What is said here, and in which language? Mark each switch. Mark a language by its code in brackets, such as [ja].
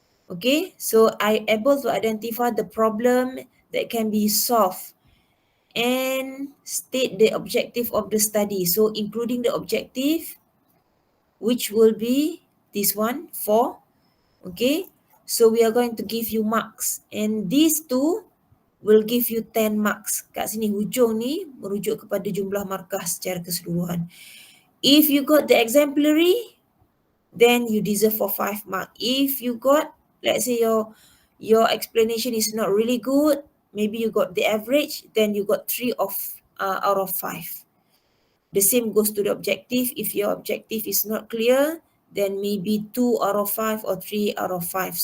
[en] Okay, so I able to identify the problem that can be solved and state the objective of the study. So including the objective, which will be this one, 4. Okay, so we are going to give you marks, and these 2 will give you 10 marks. [ms] Kat sini hujung ni merujuk kepada jumlah markah secara keseluruhan. [en] If you got the exemplary, then you deserve for 5 mark. If you got, let's say your explanation is not really good, maybe you got the average, then you got 3 out of 5. The same goes to the objective. If your objective is not clear, then maybe 2 out of 5 or 3 out of 5.